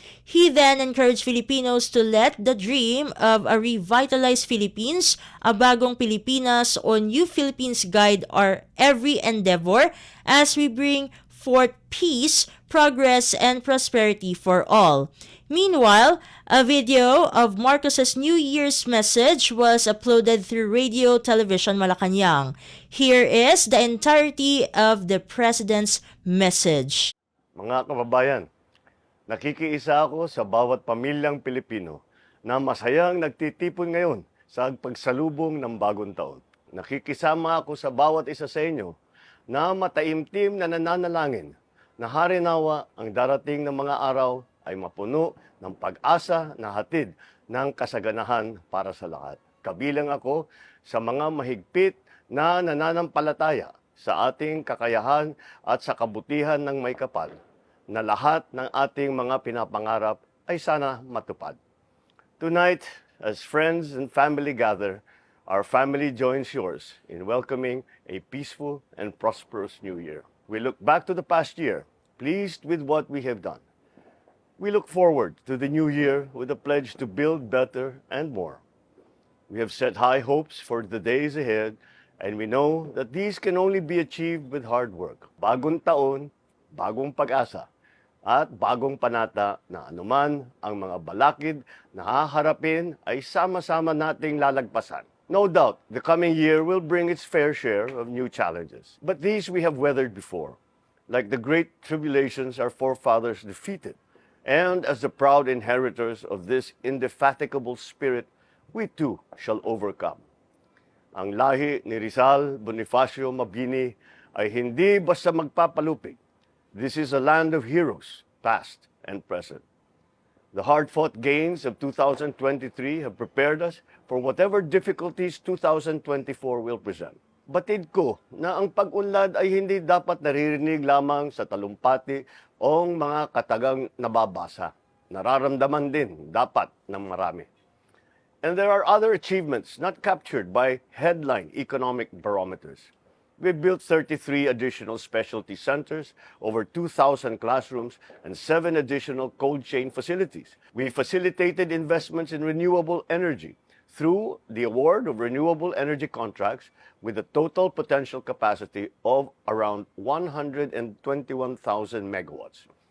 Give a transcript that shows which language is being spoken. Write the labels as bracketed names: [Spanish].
[English] He then encouraged Filipinos to let the dream of a revitalized Philippines, a bagong Pilipinas o New Philippines guide our every endeavor as we bring forth peace, progress, and prosperity for all. Meanwhile, a video of Marcos's New Year's message was uploaded through Radio Television Malacañang. Here is the entirety of the President's message. [Filipino] Mga kababayan, nakikiisa ako sa bawat pamilyang Pilipino na masayang nagtitipon ngayon sa pagsalubong ng bagong taon. Nakikisama ako sa bawat isa sa inyo na mataimtim na nananalangin na harinawa ang darating na mga araw ay mapuno ng pag-asa na hatid ng kasaganahan para sa lahat. Kabilang ako sa mga mahigpit na nananampalataya sa ating kakayahan at sa kabutihan ng may kapal, na lahat ng ating mga pinapangarap ay sana matupad. [English] Tonight, as friends and family gather, our family joins yours in welcoming a peaceful and prosperous new year. We look back to the past year, pleased with what we have done. We look forward to the new year with a pledge to build better and more. We have set high hopes for the days ahead, and we know that these can only be achieved with hard work. [Filipino] Bagong taon, bagong pag-asa, at bagong panata na anuman ang mga balakid na haharapin ay sama-sama nating lalagpasan. [English] No doubt, the coming year will bring its fair share of new challenges. But these we have weathered before, like the great tribulations our forefathers defeated. And as the proud inheritors of this indefatigable spirit, we too shall overcome. [Filipino] Ang lahi ni Rizal Bonifacio Mabini ay hindi basta magpapalupig. [English] This is a land of heroes, past and present. The hard-fought gains of 2023 have prepared us for whatever difficulties 2024 will present. [Filipino] Batid ko na ang pag-unlad ay hindi dapat naririnig lamang sa talumpati o mga katagang nababasa. Nararamdaman din dapat ng marami. [English] And there are other achievements not captured by headline economic barometers. We built 33 additional specialty centers, over 2,000 classrooms, and 7 additional cold chain facilities. We facilitated investments in renewable energy through the award of renewable energy contracts with a total potential capacity of around 121,000 megawatts.